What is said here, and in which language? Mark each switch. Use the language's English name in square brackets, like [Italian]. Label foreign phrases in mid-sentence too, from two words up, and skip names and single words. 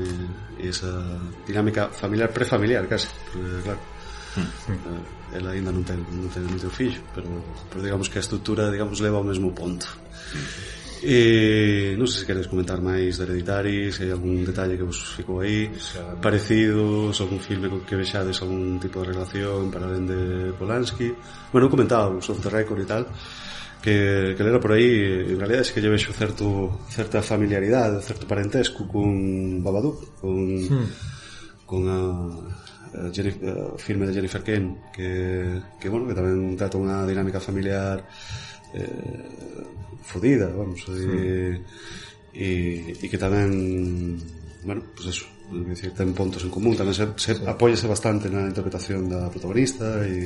[Galician] Y esa dinámica familiar, prefamiliar casi, porque, claro, ela ainda non ten moito fillo, pero digamos que a estrutura, digamos, leva ao mesmo ponto. E non sei se queres comentar máis de Hereditary, se hai algún detalle que vos ficou aí parecidos, algún filme con que vexades algún tipo de relación para além de Polanski. Bueno, comentaba [English] off the record [Galician] e tal que lera por aí, en realidad é que lle vexo certa familiaridade, certo parentesco con Babadook, con o filme de Jennifer Kane que bueno, que tamén trata unha dinámica familiar fodida, vamos, e que tamén, bueno, pues eso, decir, ten puntos en común, tamén se apóyase bastante na interpretación da protagonista e